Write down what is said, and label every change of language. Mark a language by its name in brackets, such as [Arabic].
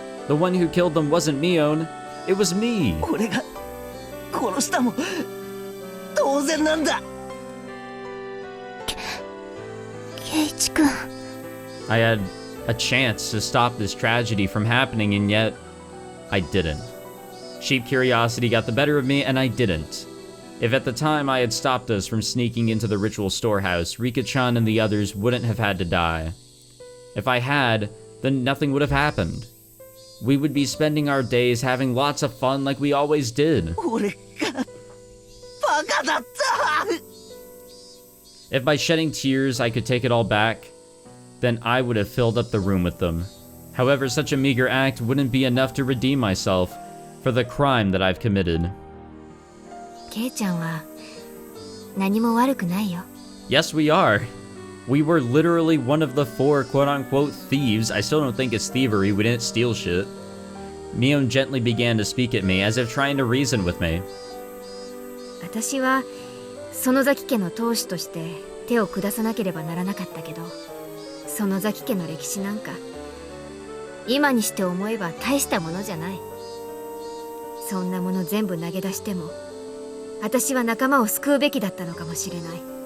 [English] The one who killed them wasn't Mion, it was me. [Japanese] 俺が殺したも当然なんだ。ケイチ君。 [English] I had a chance to stop this tragedy from happening, and yet I didn't. Sheep curiosity got the better of me, and I didn't. If at the time I had stopped us from sneaking into the ritual storehouse, Rika-chan and the others wouldn't have had to die. If I had, then nothing would have happened. We would be spending our days having lots of fun like we always did. [Japanese] 俺がバカだった。 [English] If by shedding tears I could take it all back, then I would have filled up the room with them. However, such a meager act wouldn't be enough to redeem myself for the crime that I've committed. [Japanese] ケイちゃんは何も悪くないよ。 [English] Yes, we are. We were literally one of the 4 quote-unquote thieves. I still don't think it's thievery, we didn't steal shit. Mion gently began to speak at me, as if trying to reason with me. [Japanese] 私は園崎家の当主として手を下さなければならなかったけど、園崎家の歴史なんか今にして思えば大したものじゃない。そんなもの全部投げ出しても私は仲間を救うべきだったのかもしれない。